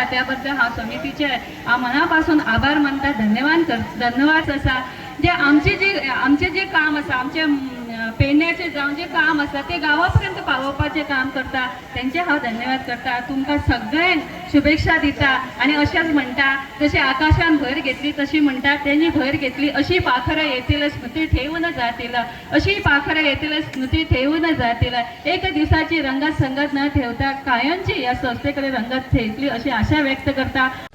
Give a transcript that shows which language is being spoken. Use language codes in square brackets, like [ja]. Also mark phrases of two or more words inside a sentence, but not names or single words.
[kok] त्या बद्दल हांव समितीचे हांव मनापासून आभार मानता, धन्यवाद आसा. जे आमचे जे काम आसा, आमचे पेडण्याचे जावं जे काम आसा ते गांवापर्यंत पावोवपाचें काम करता तेंचे हांव धन्यवाद करता. तुमकां सगळ्यांक शुभेच्छा दिता आनी अशेंच म्हणटा जशें आकाशान भर घेतली तशी म्हणटा तेणी भर घेतली, [mr] अशी पाखरं येतील स्मृती ठेवून जातील, अशी पाखरं येतील स्मृती ठेवून जातील. एक दिवसाची रंगत संगत न ठेवता कायमची या संस्थेकडे रंगत ठेवली अशी आशा व्यक्त करता.